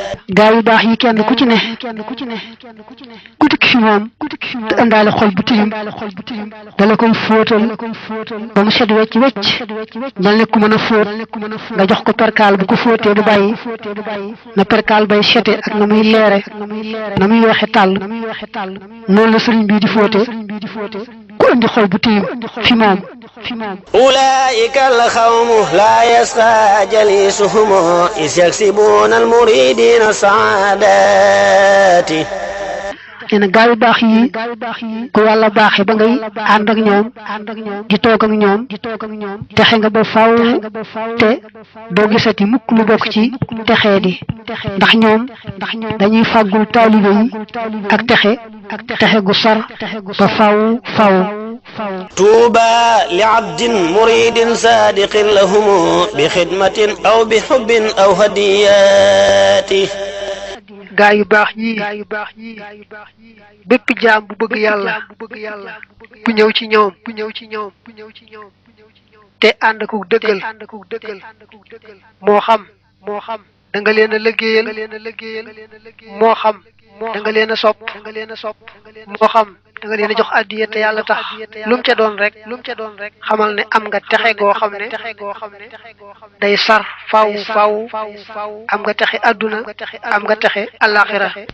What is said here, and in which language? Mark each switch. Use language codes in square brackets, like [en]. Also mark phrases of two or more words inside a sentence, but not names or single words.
[wo] gaa yu baax yi kenn ku ci ne ku dikk fi moom te indaale xol bu tilim dala koy fóotal ba mu set wecc mel ne ku mën a fóot nga jox ko perkaal bu ko fóotee du bàyyi na perkaal bay sete ak na muy leere na muy weexe tàll noonu la sëriñ bii di fóote ku indi xol bu tilim fi moom [ar] أولئك القوم لا يسقى جليسهم إذ يكسبون المريدين سعادات [wo] nee na gaa yu baax yi ku yàlla baaxee ba ngay ànd ak ñoom di toog ak ñoom texe nga ba faw te doo gisati mukk lu bokk ci texee di ndax ñoom dañuy fàggul taalibe yi ak texe gu sar ba faw [ar] طوبى لعبد مريد صادق لهم بخدمة أو بحب أو هديات [wo] gaa yu baax yi bépp jaam bu bëgg yàlla bu ñëw ci ñoom te ànd ak dëggal moo xam da nga leen a liggéeyal moo xam da nga leen a sopp moo xam da nga leen a jox addiya te yàlla tax lu mu ca doon rek xamal ne am nga texe goo xam ne day sar faw am nga texe adduna am nga texe alaxira